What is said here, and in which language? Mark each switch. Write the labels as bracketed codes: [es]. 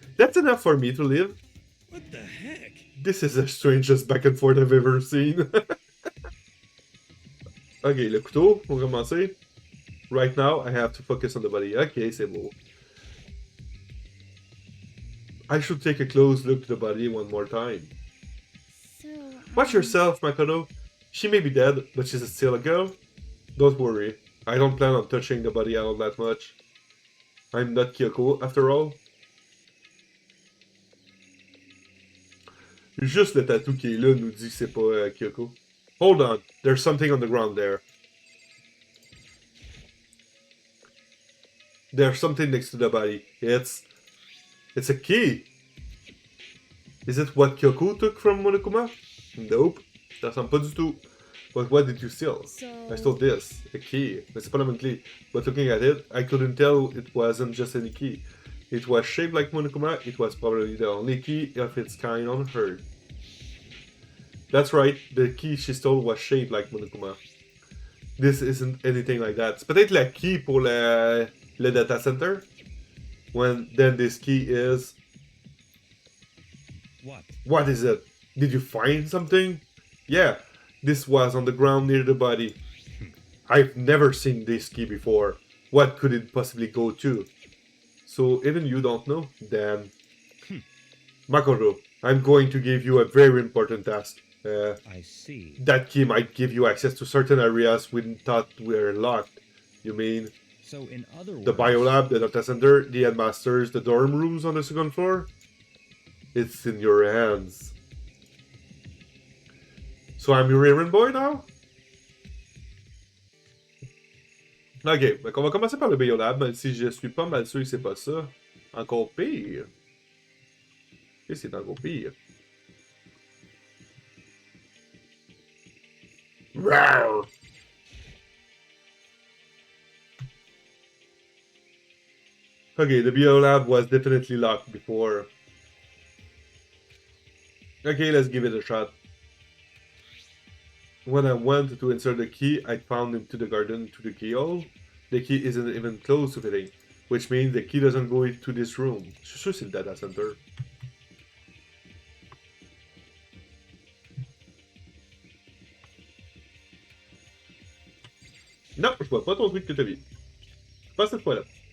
[en] That's enough for me to live. What the heck? This is the strangest back and forth I've ever seen. [fr] Ok, le couteau, pour commencer. [en] Right now, I have to focus on the body. [fr] Ok, c'est beau. [en] I should take a close look at the body one more time. so, Watch yourself, Makoto. She may be dead, but she's still a girl. Don't worry. I don't plan on touching the body all that much. I'm not Kyoko, after all. [fr] Juste le tatou qui est là nous dit que c'est pas Kyoko. [en] Hold on, there's something on the ground there. There's something next to the body. It's a key. Is it what Kyoko took from Monokuma? Nope, [fr] ça ressemble pas du tout. [en] But what did you steal? I stole this, a key. [fr] Mais c'est pas la même clé. [en] But looking at it, I couldn't tell it wasn't just any key. It was shaped like Monokuma. It was probably the only key of its kind on her. That's right, the key she stole was shaped like Monokuma. This isn't anything like that. [fr] C'est peut-être la key pour le data center. [en] Then this key is... What? What is it? Did you find something? Yeah, this was on the ground near the body. I've never seen this key before. What could it possibly go to? So even you don't know? Then... Makoto, I'm going to give you a very important task. I see. That key might give you access to certain areas we thought were locked. You mean So in other words... the biolab, the data center, the headmasters, the dorm rooms on the second floor? It's in your hands. So I'm your errand boy now? [fr] Ok, donc on va commencer par le biolab, même si je suis pas mal sûr que c'est pas ça. Encore pire. Et c'est encore pire. Rawr. [en] Okay, the biolab was definitely locked before. Okay, let's give it a shot. When I went to insert the key, I found into the garden to the keyhole. The key isn't even close to fitting, which means the key doesn't go into this room. [fr] Je suis sûr que c'est le data center. Non, je vois pas ton truc que t'as mis. Pas cette fois-là.